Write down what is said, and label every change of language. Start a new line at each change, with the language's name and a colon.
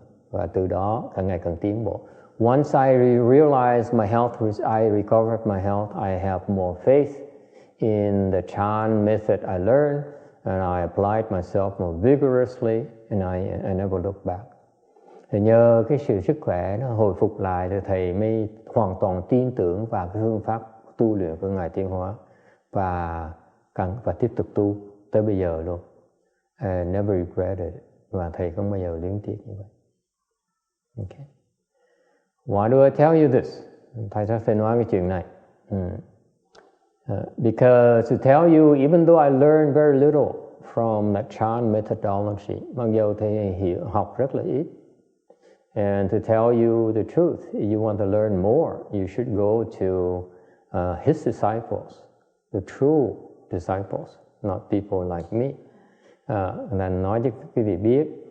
Vietnamese: Và từ đó càng ngày càng tiến bộ.
English: Once I realized my health, I recovered my health, I have more faith in the Chan method I learned, and I applied myself more vigorously, and I never looked back.
Vietnamese: Thì nhờ cái sự sức khỏe nó hồi phục lại thì thầy mới hoàn toàn tin tưởng vào cái phương pháp tu luyện của ngài Tiên Hóa và tiếp tục tu tới bây giờ luôn.
English: I never regretted it.
Vietnamese: Và thầy không bao giờ luyến tiếc như vậy. Okay.
English: Why do I tell you this?
Vietnamese: Tại sao thầy nói cái chuyện này?
English: Because to tell you, even though I learned very little from that Chan methodology,
Vietnamese: mặc dù thầy học rất là ít,
English: and to tell you the truth, if you want to learn more, you should go to his disciples, the true disciples, not people like me.
Vietnamese: Là nói cho quý vị biết,